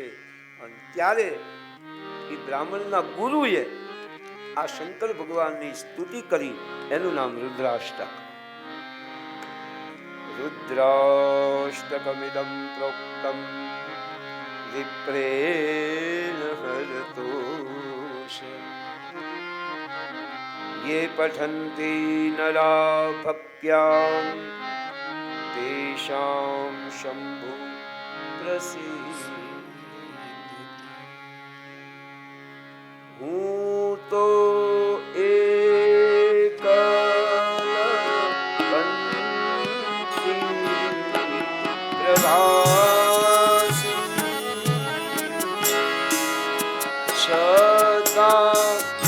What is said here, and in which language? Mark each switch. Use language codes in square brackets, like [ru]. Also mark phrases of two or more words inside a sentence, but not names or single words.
[gu] અને ત્યારે એ બ્રાહ્મણના ગુરુએ આ શંકર ભગવાનની સ્તુતિ કરી, એનું નામ રુદ્રાષ્ટક. [sa] रुद्राष्टकमिदं प्रोक्तम विप्रेण हरतोष ये पठन्ति नरा भक्त्यां तेषां शम्भु प्रसीदति. [gu] હું તો એકલપંથી પ્રવાસી છતાં